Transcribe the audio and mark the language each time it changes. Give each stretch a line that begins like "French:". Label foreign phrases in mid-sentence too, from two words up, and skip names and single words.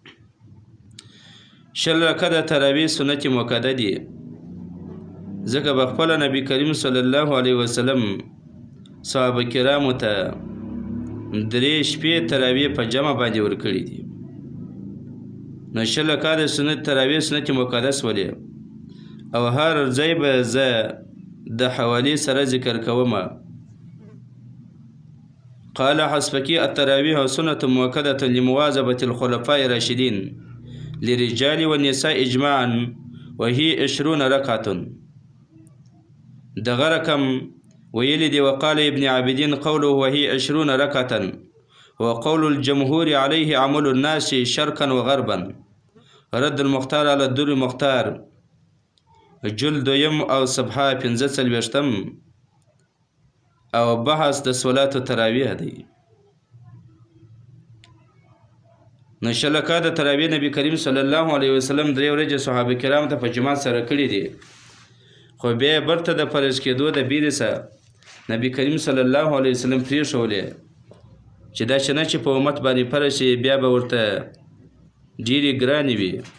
Pashto: 20 رکعاته د تراویح سنت مؤکده دي، ځکه په خپله نبی کریم
Arabic: صلی الله علیه وسلم
Pashto: صحابه کرامو ته 3 شپې تراویح په جمع باندې ورکړي دي. نو 20 رکعاته سنت تراویح سنت مؤکده سولې، او هر ځای به زه د حوالې سره ذکر کوم.
Arabic: قال حسبكي التراويح سنة مؤكدة لمواظبة الخلفاء الراشدين للرجال والنساء إجماعا وهي 20 ركعة.
Pashto: دغه رقم ویلی دی.
Arabic: وقال ابن عابدين قوله وهي 20 ركعة وقول الجمهور عليه عمل الناس شرقا وغربا.
Pashto: رد المختار على الدر المختار جلد یم او صفحه 45 او بحث د صلات تراویح دی. نو 20 رکعاته د تراویح نبی کریم
Arabic: صلی الله علیه وسلم
Pashto: 3 ورځې صحابه کرام ته په جماعت سره کړي دي، خو بیا برته د فرض کېدو د بیرې سره نبی کریم
Arabic: صلی الله علیه وسلم
Pashto: پرېښولې چې دا شنه چې په امت باندې فرض شي بیا به ورته ډېرې ګرانې وي،